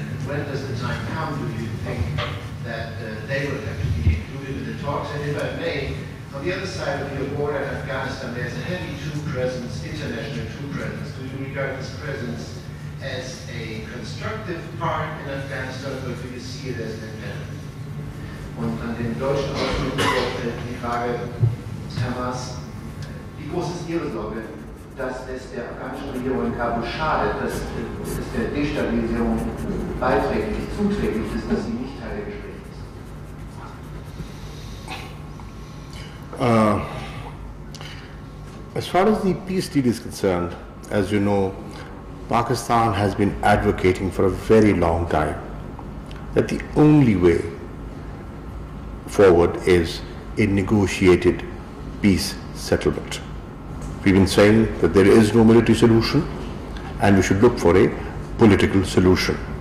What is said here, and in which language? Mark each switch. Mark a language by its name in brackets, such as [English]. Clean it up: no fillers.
[English] And when does the time come, do you think, that they will have to be included in the talks? And if I may, on the other side of your border in Afghanistan, there's a heavy troop presence, international troop presence. Do you regard this presence as a constructive part in Afghanistan, or do you see it as an impediment? [German] Und an den deutschen Außenminister die Frage, Herr Maas, wie groß ist Ihre Sorge, dass es der afghanischen Regierung in Kabul schadet, dass es der Destabilisierung beiträglich, zuträglich ist, dass sie nicht Teil der Gespräche ist? [English] As far as the peace deal is concerned, as you know, Pakistan has been advocating for a very long time that the only way forward is a negotiated peace settlement. We've been saying that there is no military solution and we should look for a political solution.